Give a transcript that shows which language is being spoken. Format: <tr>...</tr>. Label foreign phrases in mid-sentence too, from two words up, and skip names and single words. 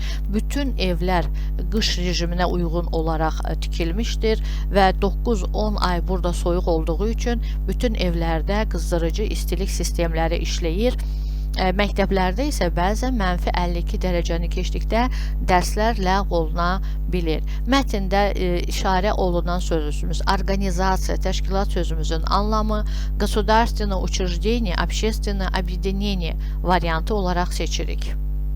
<az>Bütün evlər qış rejiminə uyğun olaraq tikilmişdir və 9-10 ay burada soyuq olduğu üçün bütün evlərdə qızdırıcı istilik sistemləri işləyir. Məktəblərdə isə bəzən mənfi 52 dərəcəni keçdikdə dərslər ləğv oluna bilir. Mətndə işarə olunan sözümüz organizasiya, təşkilat sözümüzün anlamı</az> <ru>государственное учреждение, общественное объединение</ru> <az>variantı olaraq seçirik.</az>